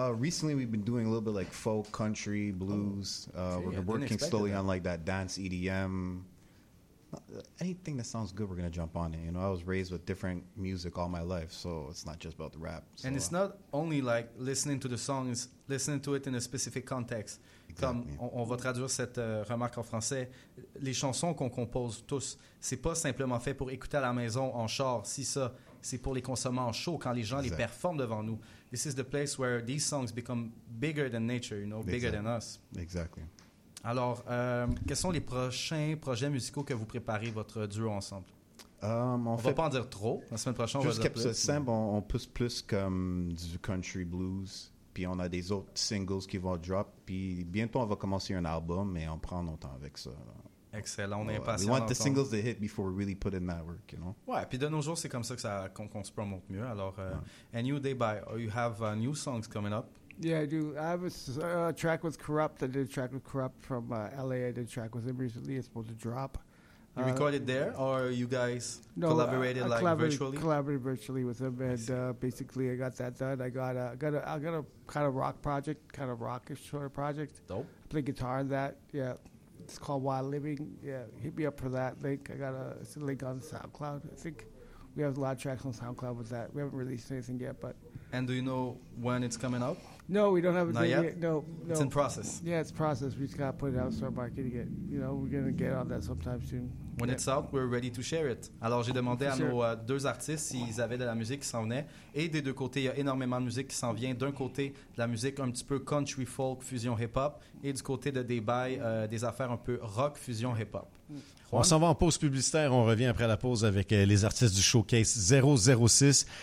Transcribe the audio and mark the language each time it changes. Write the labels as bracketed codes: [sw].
[en] Recently we've been doing a little bit like folk, country, blues. We're working slowly on like that dance EDM. Anything that sounds good, we're going to jump on it. You know, I was raised with different music all my life, so it's not just about the rap. So. And it's not only like listening to the songs, listening to it in a specific context. Exactly. [fr] Comme on va traduire cette remarque en français, les chansons qu'on compose tous, c'est pas simplement fait pour écouter à la maison en char, si ça, c'est pour les consommer en show quand les gens les performent devant nous. [en] This is the place where these songs become bigger than nature, you know, bigger than us. Exactly. [fr] Alors, quels sont les prochains projets musicaux que vous préparez votre duo ensemble? On va pas en dire trop. La semaine prochaine, on va dire plus. Juste quelque simple, on pousse plus comme du country blues. Puis on a des autres singles qui vont drop. Puis bientôt, on va commencer un album et on prend notre temps avec ça. Excellent, on est impatients. [en] We want the singles to hit before we really put in that work, you know? [fr] Ouais, puis de nos jours, c'est comme ça, qu'on se promote mieux. [en] Alors, A New Day By, you have new songs coming up. Yeah, I do. I have a track with Corrupt. I did a track with Corrupt from L.A. I did a track with him recently. It's supposed to drop. You recorded there, or you guys collaborated virtually? No, I collaborated virtually with him, and basically I got that done. I got a kind of rock project, kind of rockish sort of project. Dope. I play guitar in that, yeah. It's called Wild Living. Yeah, hit me up for that link. It's a link on SoundCloud. I think we have a lot of tracks on SoundCloud with that. We haven't released anything yet, but... And do you know when it's coming out? No, we don't have a date yet. No. It's in process. Yeah, it's process. We just got to put it out, start marketing it. You know, we're going to get on that sometime soon. When it's out, we're ready to share it. [fr] Alors, j'ai demandé à nos deux artistes s'ils avaient de la musique qui s'en venait. Et des deux côtés, il y a énormément de musique qui s'en vient. D'un côté, de la musique un petit peu country folk, fusion hip-hop. Et du côté de Debye, des affaires un peu rock, fusion hip-hop. Juan? On s'en va en pause publicitaire. On revient après la pause avec les artistes du Showcase 006.